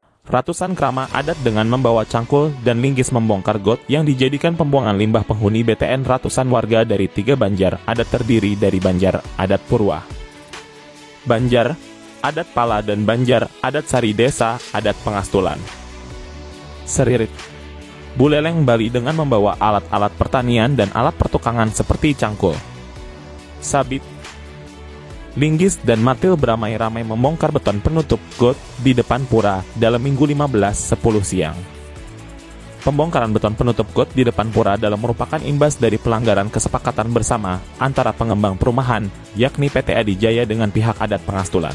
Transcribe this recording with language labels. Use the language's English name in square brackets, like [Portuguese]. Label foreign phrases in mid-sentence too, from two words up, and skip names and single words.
[Indonesian] ratusan krama adat dengan membawa cangkul dan linggis membongkar got yang dijadikan pembuangan limbah penghuni BTN ratusan warga dari 3 banjar adat terdiri dari Banjar Adat Purwa, Banjar Adat Pala, dan Banjar Adat Sari Desa Adat Pengastulan. Seririt Buleleng Bali dengan membawa alat-alat pertanian dan alat pertukangan seperti cangkul, sabit, linggis, dan martil beramai-ramai membongkar beton penutup got di depan pura dalam Minggu 15.10 siang. Pembongkaran beton penutup got di depan pura dalam merupakan imbas dari pelanggaran kesepakatan bersama antara pengembang perumahan, yakni PT Adijaya dengan pihak adat Pengastulan.